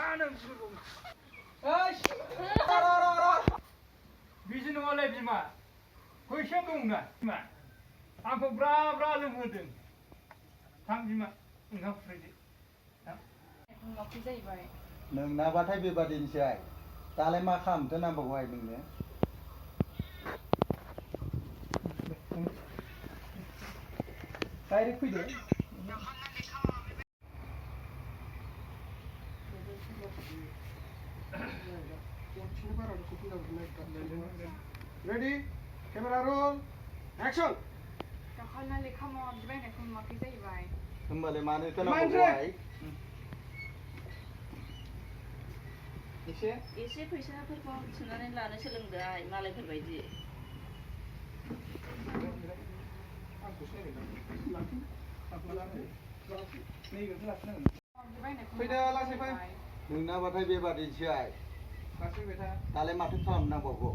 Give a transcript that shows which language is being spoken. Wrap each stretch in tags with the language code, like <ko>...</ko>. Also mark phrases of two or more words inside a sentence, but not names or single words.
<brx>बिदि नङालै बिमा फैसा दंना बिमा आंखौ ब्रा ब्रा लोंहोदों थां बिमा ओंखाम खुरैदो नोंनाबाथाय बेबादिनोसै दालाय मा खालामथो नांबावगौहाय नोंनो डाइरेक्ट फैदो</brx> <en>Ready? Camera roll. Action.</en> <brx>होमबालाय मानोथो नांबावगौहाय एसे फैसाफोरखौ सोनानै लानो सोलोंदोहाय मालायफोरबायदि नोंनाबाथाय बेबादिनोसै दालाय माथो खालामनांबावगौ</brx>